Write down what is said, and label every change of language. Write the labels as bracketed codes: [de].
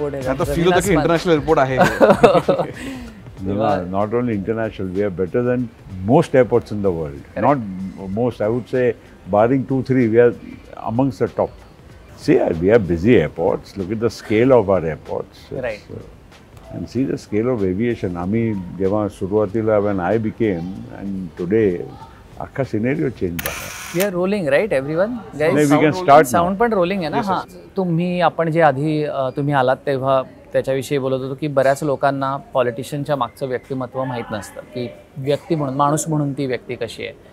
[mr] आता फील होतं की इंटरनॅशनल एअरपोर्ट आहे. [en] Not only international, we are better than most airports in the world. Not most, I would say, barring 2-3, we are amongst the top. See, we are busy airports. Look at the scale of our airports. Right. And see the scale of aviation. [mr] आम्ही जेव्हा सुरुवातीला [en] when I became and today [mr] अख्खा scenario change झाला. [en] We are rolling right everyone guys. We can start. [mr] Sound पण rolling आहे ना. हां, तुम्ही आपण जे आधी तुम्ही आलात तेव्हा त्याच्याविषयी बोलत होतो की बऱ्याच लोकांना पॉलिटिशियनच्या मागचं व्यक्तिमत्व माहीत नसतं की व्यक्ती म्हणून माणूस म्हणून ती व्यक्ती कशी आहे.